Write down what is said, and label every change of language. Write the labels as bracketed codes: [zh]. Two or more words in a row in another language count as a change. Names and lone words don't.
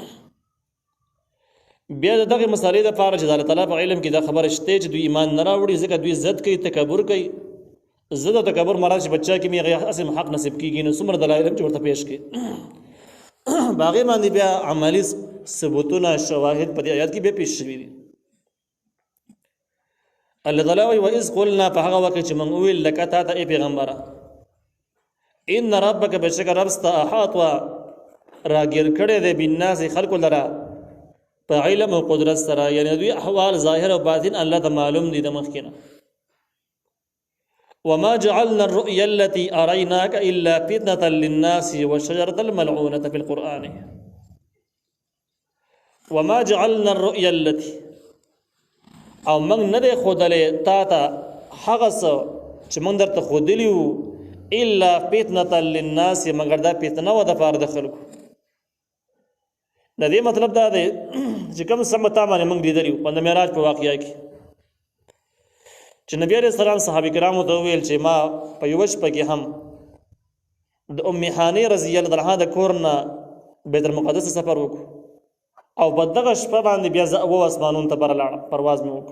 [ps] بیا دغه مسالې دپاره چې د الله تعالی په علم کې دا خبره شته چې دوی ایمان نه راوړي ځکه دوی ضد کوي، تکبر کوي. ضد او تکبر مراد چې بچا کې میغه اسم حق نصیب کیږي نو څومره دلایل چې ورته پیش کړي باغې باندې بیا عملی ثبوتونه شواهد په دې آیات کې به پیش شوي دي. الله تعالی وایي [ar] وإذ قلنا [ps] په هغه وخت چې موږ وویل لك تا ته ای پیغمبره [ar] ان ربک [ps] بشک رب ستا احاط و راګیر کړی دی بالناس خلکو لره په علم او قدرت سره، یعنی دوی احوال ظاهر او باطن الله ته معلوم دي د مخکې نه. [ar] وما جعلنا الرؤيا التي أريناك إلا فتنة للناس والشجرة الملعونة في القرآن. وما جعلنا الرؤيا التي [ps] او موږ نه دی ښودلی تا ته هغه څه چې موږ درته ښودلي وو [ar] الا فتنة للناس [ps] مگر دا فتنه و د پاره د خلکو. د دې مطلب دا دی چې کوم سم تا باندې موږ لیدلی وو په د معراج په واقعیا کې چې نبی [ar] علیہ السلام [ps] صحابه کرامو ته ویل چې ما په یوه شپه کې هم د ام حانی [ar] رضی الله عنها [ps] د کور نه بیت المقدس سفر وکړو او په دغه شپه باندې بیا زه اوه اسمانونو ته برلاړم، پرواز مې وکړو.